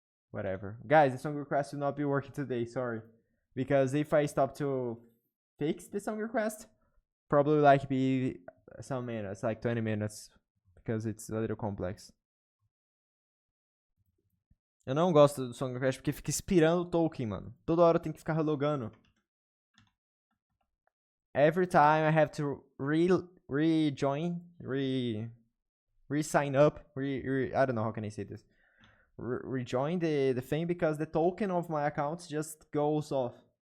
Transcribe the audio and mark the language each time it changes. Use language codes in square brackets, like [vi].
[en] Whatever. Guys, the song request will not be working today, sorry. Because if I stop to fix the song request, probably like be some minutes, like 20 minutes. Because it's a little complex. [pt] Eu não gosto do song request porque fica expirando o token, mano. Toda hora eu tenho que ficar relogando. [en] Every time I have to rejoin, re-sign up, I don't know how can I say this. Rejoin the thing because the token of my account just goes off.